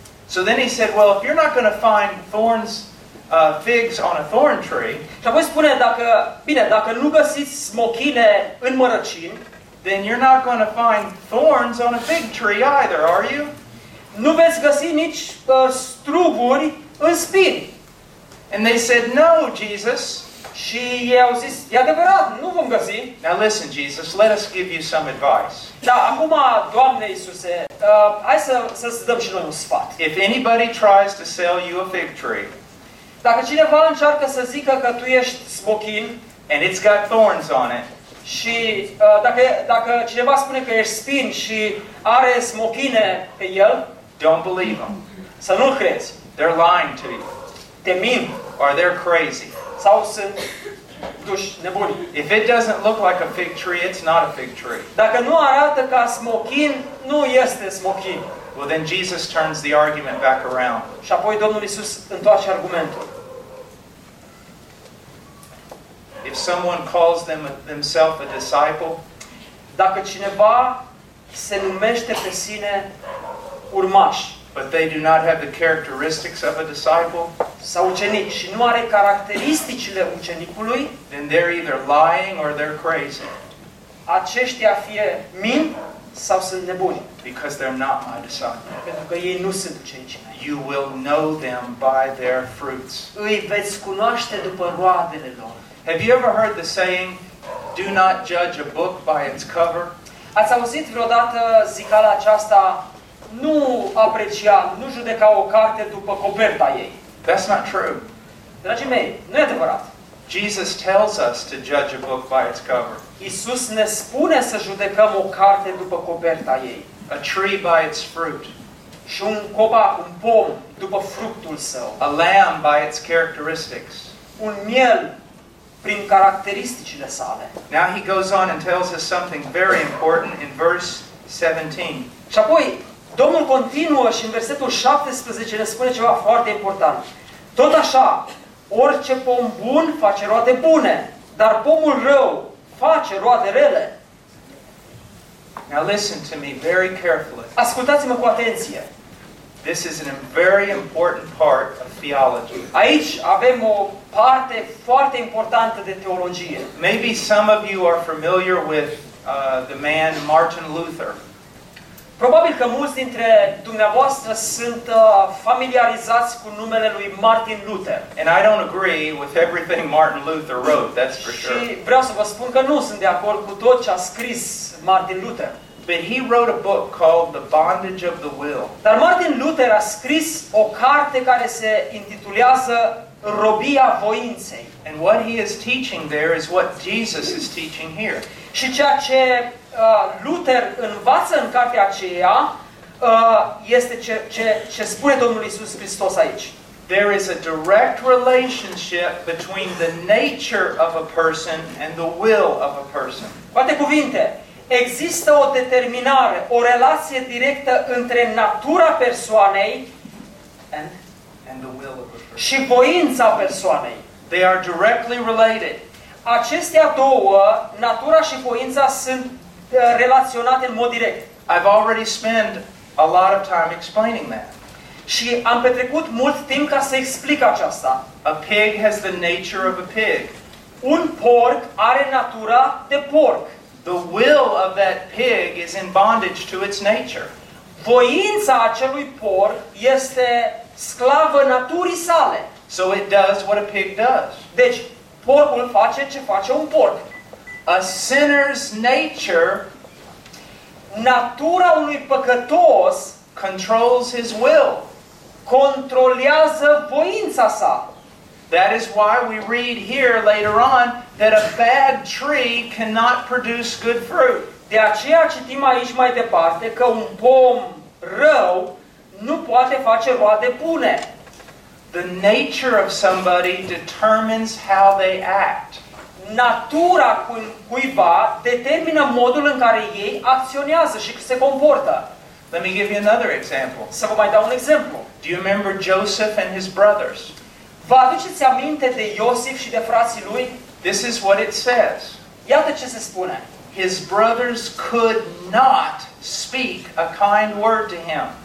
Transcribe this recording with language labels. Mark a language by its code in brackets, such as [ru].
[en] So then he said, well, if you're not going to find thorns, figs on a thorn tree. [ro] Și apoi spune, dacă, bine, dacă nu găsiți smochine în mărăcini, [en] then you're not going to find thorns on a fig tree either, are you? [ro] Nu veți găsi nici struguri în spini. [en] And they said, no, Jesus. [ro] Și i-au zis, e adevărat, nu vom găsi. [en] Now listen, Jesus, let us give you some advice. [ro] Da, acum, Doamne Iisuse, hai să-ți dăm și noi un sfat. [en] If anybody tries to sell you a fig tree, [ro] dacă cineva încearcă să zică că tu ești smochin, [en] and it's got thorns on it, [ro] și dacă cineva spune că ești spin și are smochine pe el, [en] don't believe him. [ro] Să nu-l crezi. [en] They're lying to you. [ro] Te mint. [en] Or they're crazy. [ro] Sau sunt duși nebuni. [en] If it doesn't look like a fig tree, it's not a fig tree. [ro] Dacă nu arată ca smochin, nu este smochin. [en] Well, then Jesus turns the argument back around. [ro] Și apoi Domnul Iisus întoarce argumentul. [en] If someone calls themselves a disciple, [ro] dacă cineva se numește pe sine urmaș, [en] but they do not have the characteristics of a disciple, [ro] sau ucenic, și nu are caracteristicile ucenicului, [en] then they're either lying or they're crazy. [ro] Aceștia fie mint sau sunt nebuni. [en] Because they're not my disciples. [ro] Pentru că ei nu sunt ucenicii mei. [en] You will know them by their fruits. [ro] Îi veți cunoaște după roadele lor. [en] Have you ever heard the saying, do not judge a book by its cover? [ro] Ați auzit vreodată zicala aceasta, nu aprecia, nu judeca o carte după coperta ei? [en] That's not true. [ro] Dragii mei, nu e adevărat. [en] Jesus tells us to judge a book by its cover. [ro] Iisus ne spune să judecăm o carte după coperta ei. [en] A tree by its fruit. [ro] Și un copac, un pom, după fructul său. [en] A lamb by its characteristics. [ro] Un miel prin caracteristicile sale. [en] Now he goes on and tells us something very important in verse 17. [ro] Și apoi, Domnul continuă și în versetul 17 ne spune ceva foarte important. Tot așa, orice pom bun face roade bune, dar pomul rău face roade rele. [en] Now listen to me very carefully. [ro] Ascultați-mă cu atenție. [en] This is a very important part of theology. [ro] Aici avem o parte foarte importantă de teologie. [en] Maybe some of you are familiar with the man Martin Luther. [ro] Probabil că mulți dintre dumneavoastră sunt familiarizați cu numele lui Martin Luther. [en] And I don't agree with everything Martin Luther wrote, that's for sure. [ro] Și vreau să vă spun că nu sunt de acord cu tot ce a scris Martin Luther. [en] But he wrote a book called The Bondage of the Will. [ro] Dar Martin Luther a scris o carte care se intitulează Robia Voinței. [en] And what he is teaching there is what Jesus is teaching here. [ro] Și ceea ce Luther învață în cartea aceea este ce spune Domnul Iisus Hristos aici. [en] There is a direct relationship between the nature of a person and the will of a person. [ro] Cu alte cuvinte, există o determinare, o relație directă între natura persoanei [en] and the will of a person. [ro] Și voința persoanei. [en] They are directly related. [ro] Acestea două, natura și voința, sunt relaționate în mod direct. [en] I've already spent a lot of time explaining that. [ro] Și am petrecut mult timp ca să explic aceasta. [en] A pig has the nature of a pig. [ro] Un porc are natura de porc. [en] The will of that pig is in bondage to its nature. [ro] Voința acelui porc este sclavă naturii sale. [en] So it does what a pig does. [ro] Deci, porcul face ce face un porc. [en] A sinner's nature, [ro] natura unui păcătos, [en] controls his will. [ro] Controlează voința sa. [en] That is why we read here later on that a bad tree cannot produce good fruit. [ro] De aceea citim aici mai departe că un pom rău nu poate face roade bune. [en] The nature of somebody determines how they act. [ro] Natura cuiva determină modul în care ei acționează și se comportă. [en] Let me give you another example. [ro] Să vă mai dau un exemplu. [en] Do you remember Joseph and his brothers? [ro] Vă aduceți aminte de Iosif și de frații lui? [en] This is what it says. [ro] Iată ce se spune. [en] His brothers could not speak a kind word to him.